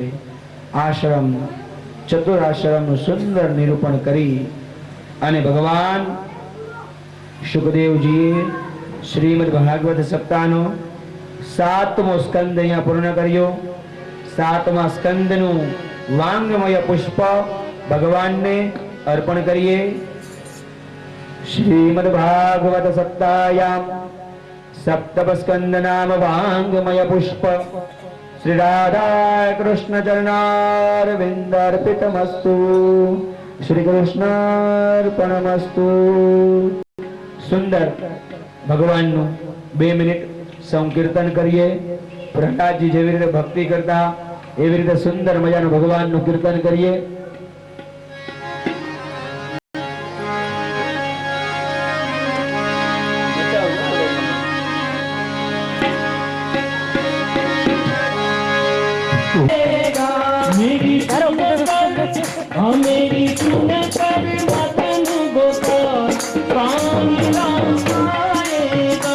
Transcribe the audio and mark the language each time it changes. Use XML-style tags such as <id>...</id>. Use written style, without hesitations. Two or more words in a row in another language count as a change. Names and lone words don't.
<gu>આશ્રમ ચતુરાશ્રમનું સુંદર નિરૂપણ કરી અને ભગવાન શુકદેવજીએ શ્રીમદ ભાગવત સપ્તાહનો 7મો સ્કંદ અહીંયા પૂર્ણ કર્યો. 7મા સ્કંદનું વાંગમય પુષ્પ ભગવાનને અર્પણ કરીએ.</gu> <sa>શ્રીમદ ભાગવત સપ્તાહ્યામ सप्तस्कंद नाम वांगमय पुष्प श्री राधा कृष्ण चरणारविंदार्पितमस्तु श्री कृष्णार्पणमस्तु।</sa> <gu>सुंदर ભગવાનનું 2 મિનિટ સંકીર્તન કરીએ। પ્રહલાદજી જેવી રીતે ભક્તિ કરતા એવી રીતે સુંદર મજાનું ભગવાનનું કીર્તન કરીએ।</gu> <hi>मेरी मेरी सुन कर मदन गोपाल राम राम आएगा।</hi>